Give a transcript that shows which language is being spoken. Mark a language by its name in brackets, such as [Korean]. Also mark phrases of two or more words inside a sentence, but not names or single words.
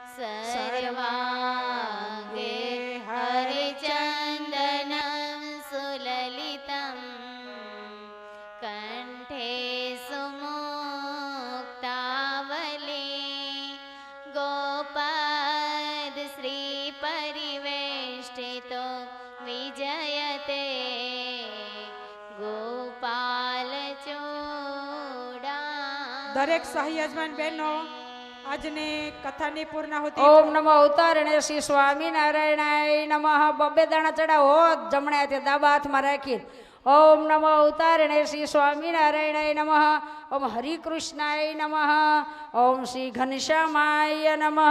[Sanskrit] सर्वाङ्गे हरिचन्दनं सुललितं कण्ठे सुमुक्तावली गोपद श्रीपरिवेष्टितो विजयते गोपालचूडा [Gujarati] દરેક સહયજમાન બહેનો આજની કથાની પૂર્ણાહુતિ [Sanskrit] ઓમ નમો અવતારણે શ્રી સ્વામિનારાયણાય નમઃ. [Gujarati] બબ્બે દાણા ચડાવો જમણે હાથે ડાબા હાથમાં રાખી. [Sanskrit] ઓમ નમો અવતારણે શ્રી સ્વામિનારાયણાય નમઃ. ઓમ હરિકૃષ્ણાય નમઃ. ઓમ શ્રી ઘનશ્યામાય નમઃ.